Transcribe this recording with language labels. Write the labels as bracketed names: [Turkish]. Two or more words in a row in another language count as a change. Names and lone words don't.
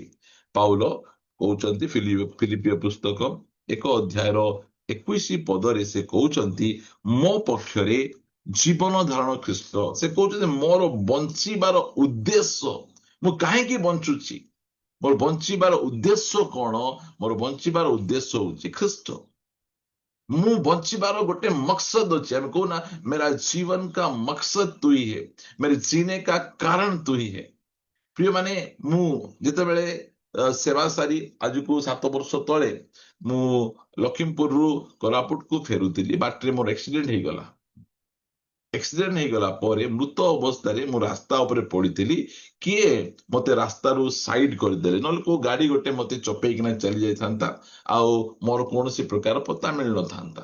[Odia] ପାଉଲ କହୁଛନ୍ତି ଫିଲିପିୟ ପୁସ୍ତକ 1 ଅଧ୍ୟାୟର 21 ପଦରେ ସେ କହୁଛନ୍ତି, ମୋ ପକ୍ଷରେ ଜୀବନ ଧାରଣ ଖ୍ରୀଷ୍ଟ। ସେ କହୁଛନ୍ତି ମୋର ବଞ୍ଚିବାର ଉଦ୍ଦେଶ୍ୟ, ମୁଁ କାହିଁକି ବଞ୍ଚୁଛି, ମୋର ବଞ୍ଚିବାର ଉଦ୍ଦେଶ୍ୟ କଣ? ମୋର ବଞ୍ଚିବାର ଉଦ୍ଦେଶ୍ୟ ହଉଛି ଖ୍ରୀଷ୍ଟ। ମୁଁ ବଞ୍ଚିବାର ଗୋଟେ ମକସଦ ଅଛି। ଆମେ କହୁନା [Hindi] मेरा जीवन का मकसद तू ही है, मेरे जीने का कारण तू ही है। [Odia] ପ୍ରିୟ ମାନେ, ମୁଁ ଯେତେବେଳେ ସେବା ସାରି ଆଜକୁ 7 ବର୍ଷ ତଳେ ମୁଁ ଲକ୍ଷ୍ମୀପୁରରୁ କୋରାପୁଟକୁ ଫେରୁଥିଲି, ବାଟରେ ମୋର ଆକ୍ସିଡେଣ୍ଟ ହେଇଗଲା। ଆକ୍ସିଡେଣ୍ଟ ହେଇଗଲା ପରେ ମୃତ ଅବସ୍ଥାରେ ମୁଁ ରାସ୍ତା ଉପରେ ପଡିଥିଲି। କିଏ ମତେ ରାସ୍ତାରୁ ସାଇଡ କରିଦେଲେ, ନହେଲେ କୋଉ ଗାଡି ଗୋଟେ ମତେ ଚପେଇକିନା ଚାଲି ଯାଇଥାନ୍ତା, ଆଉ ମୋର କୌଣସି ପ୍ରକାର ପତା ମିଳିନଥାନ୍ତା।